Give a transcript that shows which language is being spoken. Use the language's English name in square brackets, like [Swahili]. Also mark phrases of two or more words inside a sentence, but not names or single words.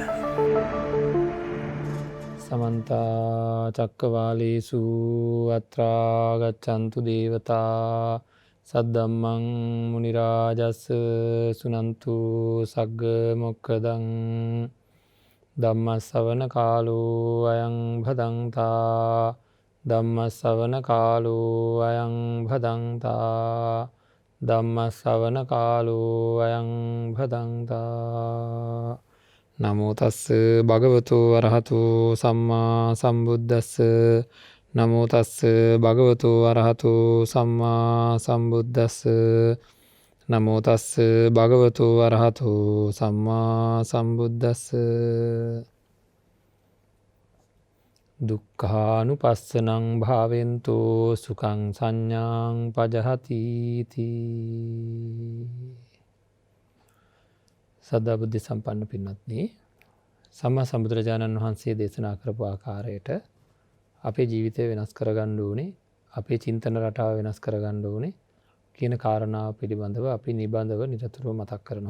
[Pali] සමන්ත චක්කවාලේසු අත්‍රා ගච්ඡන්තු දේවතා සද්දම්මං මුනි රාජස් සුනන්තු සග්ග මොක්ඛදං ධම්මස්සවන කාලෝ අයං භදංතා ධම්මස්සවන කාලෝ අයං භදංතා ධම්මස්සවන කාලෝ අයං භදංතා නමෝ තස්ස භගවතු අරහතු සම්මා සම්බුද්දස්ස නමෝ තස්ස භගවතු අරහතු සම්මා සම්බුද්දස්ස නමෝ තස්ස භගවතු අරහතු සම්මා සම්බුද්දස්ස දුක්ඛානුපස්සනං භාවෙන්තු සුඛං සංඥාං පජහති තී [Sinhala] සදා බුද්ධ සම්පන්න පින්වත්නි, සම්මා සම්බුදුරජාණන් වහන්සේ දේශනා කරපු ආකාරයට අපේ ජීවිතය වෙනස් කරගන්න ඕනේ, අපේ චින්තන රටාව වෙනස් කරගන්න ඕනේ කියන කාරණාව පිළිබඳව අපි නිබඳව නිරතුරුව මතක් කරනවා.